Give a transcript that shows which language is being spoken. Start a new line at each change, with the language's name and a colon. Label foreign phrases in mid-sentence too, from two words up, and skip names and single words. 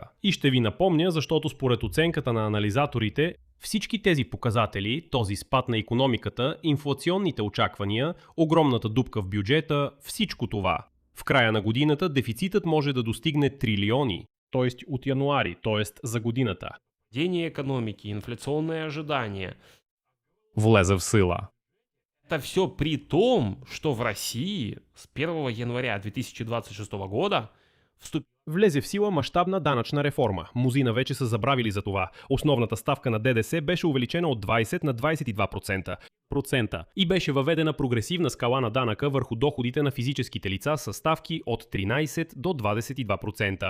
Bulgarian: И ще ви напомня, защото според оценката на анализаторите, всички тези показатели, този спад на икономиката, инфлационните очаквания, огромната дупка в бюджета, всичко това. В края на годината дефицитът може да достигне трилиони, т.е. от януари, т.е. за годината.
Russian: Падение экономики, инфляционные ожидания.
Bulgarian: Влезе в сила.
Russian: Это все при том, что в России с 1 января 2026 года
Bulgarian: Влезе в сила мащабна данъчна реформа. Мнозина вече са забравили за това. Основната ставка на ДДС беше увеличена от 20 на 22% и беше въведена прогресивна скала на данъка върху доходите на физическите лица със ставки от 13 до 22%.